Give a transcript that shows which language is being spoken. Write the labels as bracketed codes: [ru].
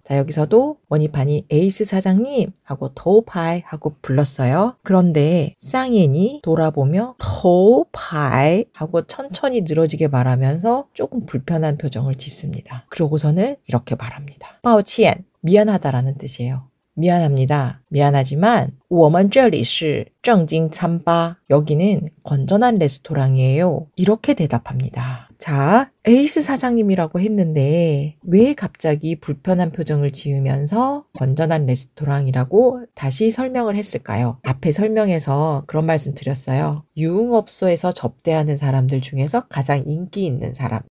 [ko] 자, 여기서도 원희판이 에이스 사장님 하고 도파이 하고 불렀어요. 그런데 쌍엔이 돌아보며 도파이 하고 천천히 늘어지게 말하면서 조금 불편한 표정을 짓습니다. 그러고서는 이렇게 말합니다. [zh] 抱歉, [ko] 미안하다라는 뜻이에요. 미안합니다. 미안하지만 [zh] 我们这里是正经餐吧. [ko] 여기는 건전한 레스토랑이에요. 이렇게 대답합니다. 자, 에이스 사장님이라고 했는데 왜 갑자기 불편한 표정을 지으면서 건전한 레스토랑이라고 다시 설명을 했을까요? 앞에 설명에서 그런 말씀 드렸어요. 유흥업소에서 접대하는 사람들 중에서 가장 인기 있는 사람.